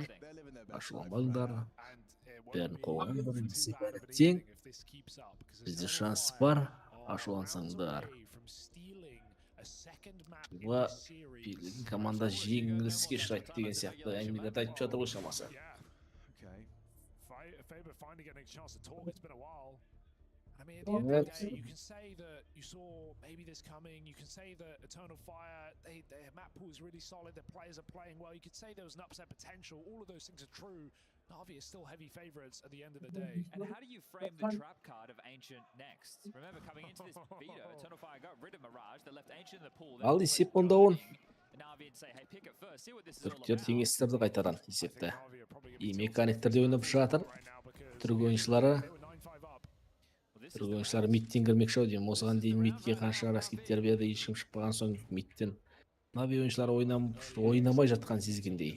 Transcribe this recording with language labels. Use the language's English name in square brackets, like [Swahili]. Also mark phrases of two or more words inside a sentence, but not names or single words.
[Kazakh] Ашуланбаңдар. Бәрін қолғандар. Тең. Бізде шанс бар. Ашулансаңдар. Бұға белгілі команда жеңіліске ұшырайды деген сияқты әңгімелерді айтып жатыр ғой шамасы. [English] I mean, at the end of the day, you can say that you saw maybe this coming. You can say that Eternal Fire, their map pool is really solid. Their players are playing well. You could say there was an upset potential. All of those things are true. Navi is still heavy favorites at the end of the day. And how do you frame the trap card of Ancient next? Remember, coming into this veto, Eternal Fire got rid of Mirage. They left Ancient in the pool. [Kazakh] Ал есеп онда 10. [English] Navi would say, hey, pick it first. See what this is all [Kazakh] Түріктер [English] about. [Kazakh] теңестірді қайтадан есепті. И механиктерде ойнап жатыр. Түрік ойыншылары мидтен кірмекші ау деймін. Осыған дейін мидке қанша раскиттер берді, ешкім шықпаған соң мидтен Нави ойыншылары ойнамай жатқан сезгендей.